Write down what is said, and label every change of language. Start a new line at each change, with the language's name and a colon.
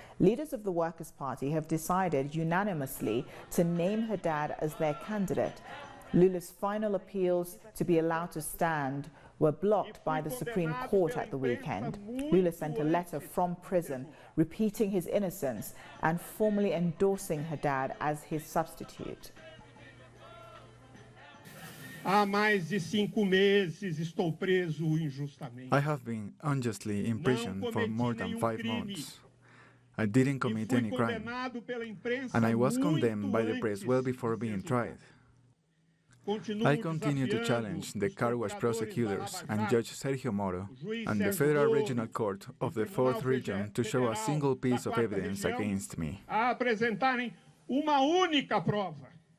English: Leaders of the Workers' Party have decided unanimously to name Haddad as their candidate. Lula's final appeals to be allowed to stand were blocked by the Supreme Court at the weekend. Lula sent a letter from prison repeating his innocence and formally endorsing Haddad as his substitute.
Portuguese: Há mais de 5 meses estou preso injustamente.
English: I have been unjustly imprisoned for more than 5 months. I didn't commit any crime, and I was condemned by the press well before being tried. I continue to challenge the car wash prosecutors and Judge Sergio Moro and the Federal Regional Court of the 4th Region to show a single piece of evidence against me.
Portuguese: A apresentarem uma única prova.